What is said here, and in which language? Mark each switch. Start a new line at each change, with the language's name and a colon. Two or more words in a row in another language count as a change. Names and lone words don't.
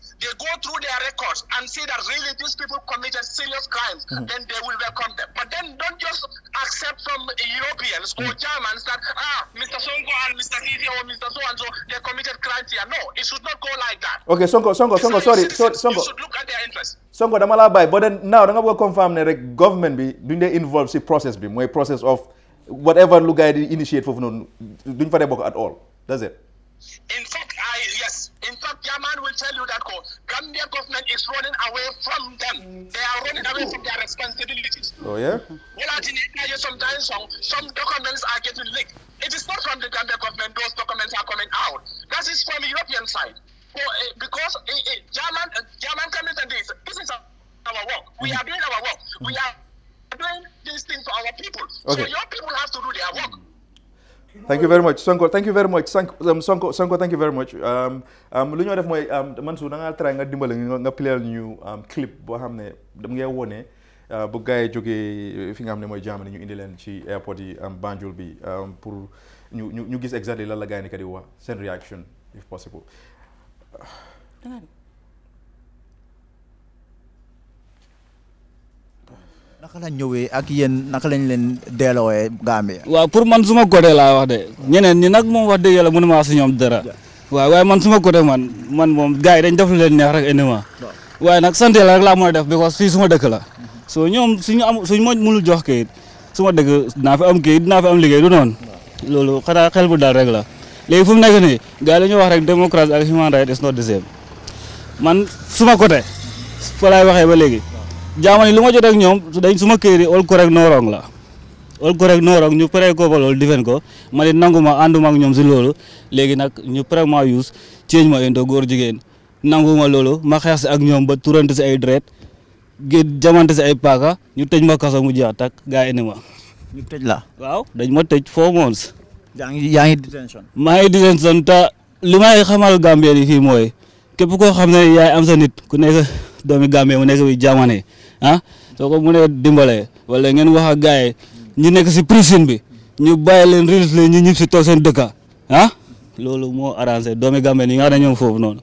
English: They go through their records and see that really these people committed serious crimes. Then they will welcome them. But then don't just accept from Europeans or Germans that Mr. Sonko and Mr. Titi or Mr. So-and-so, they committed crimes here. No, it should not go like that. Okay, Sonko, sorry. You should look at their interests.
Wolof: Sonko, dama la bay,
English: but then now,
Wolof: danga
English: go confirm
Wolof: ne rek government bi duñ dé involve si process bi, moy
English: process of whatever
Wolof: lu gaay di initiate fofu non duñ fa dé bok
English: at all. Does it? In fact, yes. In fact, German will tell you that Gambia government is running away from them. They are running away from their responsibilities. Oh, yeah? Well, sometimes some documents are getting leaked. It is not from the Gambia government, those documents are coming out. That is from the European side. Because German coming and this is our work. We are doing our work. We are doing these things for our people. Okay. So your people have to do their work. Thank you very much, Sonko. Thank you very much, Sonko. Thank you very much.
Wolof: Lu ñu def mooy Mansour da nga try nga dimbale nga playal ñu clip boo xam ne dam ngay wone bu gars yi jógee fi nga xam ne mooy Germany ñu indi leen ci airport yi Banjul bi pour ñu gis exactly lan la gars yi ni ka di wax seen
English: reaction if possible.
Wolof: naka la ñëwee ak yéen naka lañ leen delloowee Gambia. waaw pour man suma côté laa wax de ñeneen ñi nag moom wax dëgg yàlla mënu maa si ñoom dara waaw waaye man suma côté man moom gars yi dañ def lu leen neex rek ennemi waaye nag sant yàlla rek laa mën a def because fii suma dëkk la so ñoom suñu ma mënul jox kayit suma dëkk dinaa fi am kayit dinaa fi am liggéey du noonu loolu xanaa xel bu daal rek la léegi fu mu nekk nii gars yi dañoo wax rek démocratie ak
English: human right is not the same
Wolof: man suma côté fa laay waxee ba léegi jaamani lu ma jot ak ñoom dañ suma këyit
English: all correct no wrong
Wolof: la
English: all correct no wrong
Wolof: ñu pare ko ba loolu difen ko ma ne nanguma ànduma ak ñoom si loolu léegi nag ñu pare ma
English: use change
Wolof: ma into góor jigéen nanguma loolu ma xeex si ak ñoom ba turante si ay dret jamante si ay paaka ñu tëj ma kaso mu jeex tak gaa yi indi ma ñu tëj la waaw dañ ma tëj 4 months yaa ngi detention maa ngi detention te li may xamal Gambien yi fii mooy képp koo xam ne yaay am sa nit ku nekk doomi Gambie mu nekk bi jamane soo ko mënee dimbale wala ngeen wax ak gars yi ñu nekk si prison bi ñu bàyyi leen release leen ñu ñib si toog seen dëkka loolu moo arrangé doomi Gambie yi nga xam ne ñoom foofu noonu.